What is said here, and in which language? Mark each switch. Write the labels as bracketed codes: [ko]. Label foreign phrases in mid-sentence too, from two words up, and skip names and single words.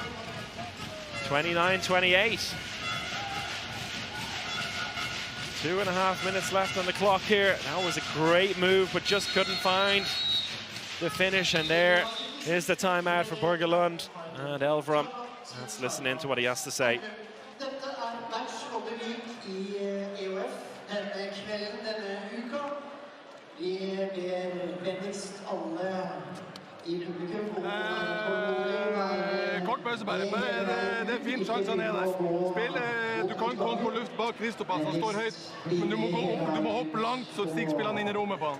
[en] 29-28. 2.5 minutes left on the clock here. That was a great move, but just couldn't find the finish. And there is the timeout for Borgelund and Elverum. Let's listen in to what he has to say. [no] Kort pause bare. Det er fint sjansen er der. Du kan komme på luft bak Kristoffer, han står høyt, men du må hoppe langt så Stig spiller han inn I rommet på han.